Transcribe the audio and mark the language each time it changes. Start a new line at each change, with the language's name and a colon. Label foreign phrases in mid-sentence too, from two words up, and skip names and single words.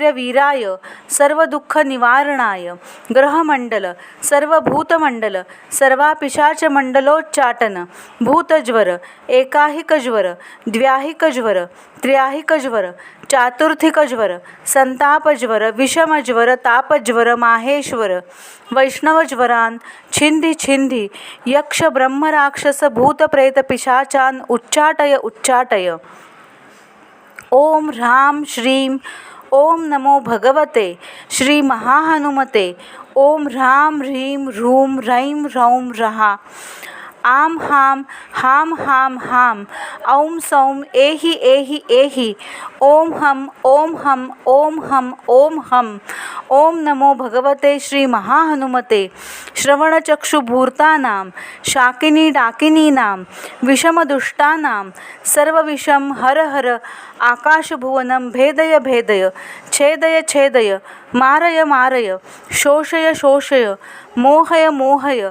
Sanskrit: वीराय सर्व दुःख निवारणाय ग्रहमंडल सर्वभूतमंडल सर्वापिशाच मंडलोच्चाटन भूतज्वर एकाहिकज्वर द्व्याहिकज्वर त्र्याहिकज्वर चातुर्थिकज्वर संतापज्वर विषमज्वर तापज्वर माहेश्वर वैष्णवज्वरान छिंदी छिंदी यक्ष ब्रह्मराक्षस भूतप्रेत पिशाचान उच्चाटय उच्चाटय। ओम ह्रां श्रीं ओम नमो भगवते श्री महाहनुमते. ओम ह्रां ह्रीं ह्रूं ह्रैं ह्रौं ह्रहा. आम हाम हाम हाम हाम. औं सौं एहि एहि एहि. ओम हम ओम हम ओम हम ओम हम. ओम नमो भगवते श्री महाहनुमते. श्रवणचक्षुभूर्तानां शाकिनी डाकिनीनां विषमदुष्टानां सर्वविषं हर हर. आकाशभुवनं भेदय भेदय. छेदय छेदय. मारय मारय. शोषय शोषय. मोहय मोहय.